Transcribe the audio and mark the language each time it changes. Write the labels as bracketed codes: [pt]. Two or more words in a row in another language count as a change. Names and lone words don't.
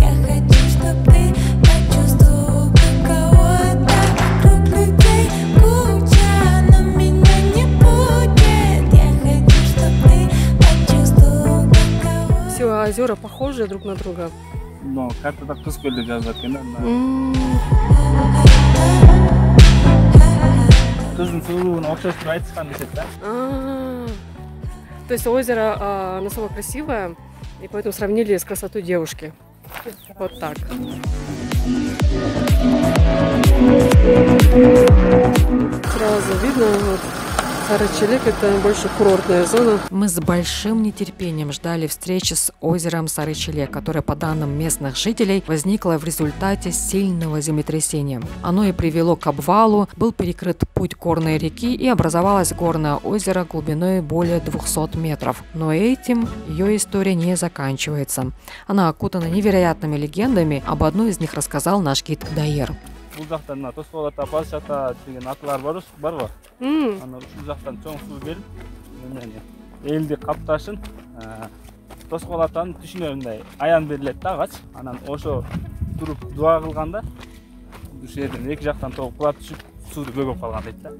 [ru] Я хочу, чтобы ты почувствовал кого-то. Вокруг людей куча, но меня не будет. Я хочу, чтобы ты почувствовал кого-то. Все озера похожи друг на друга. Но как-то [ky] Кызкөлдү жазат экен да. Кыздын сууна окшоштуруп айтышкан дешет да. [ru] То есть озеро настолько красивое, и поэтому сравнили с красотой девушки. Вот так. Сразу видно, вот, Сарычелек — это больше курортная зона. Мы с большим нетерпением ждали встречи с озером Сарычелек, которое, по данным местных жителей, возникло в результате сильного землетрясения. Оно и привело к обвалу, был перекрыт путь горной реки и образовалось горное озеро глубиной более 200 метров. Но этим ее история не заканчивается. Она окутана невероятными легендами, об одной из них рассказал наш гид Дайыр. [ky] Бул жактан Тосболот ата, Балыш ата деген аталар барбы? Аны ушул жактан чоң суу берип, элди капташын. Тосболот атанын түшүнө мындай аян берилет да, агач. Анан ошо туруп дуа кылганда ушул жерден эки жактан тогуп кулап түшүп, сууну көгөп калган дейт да.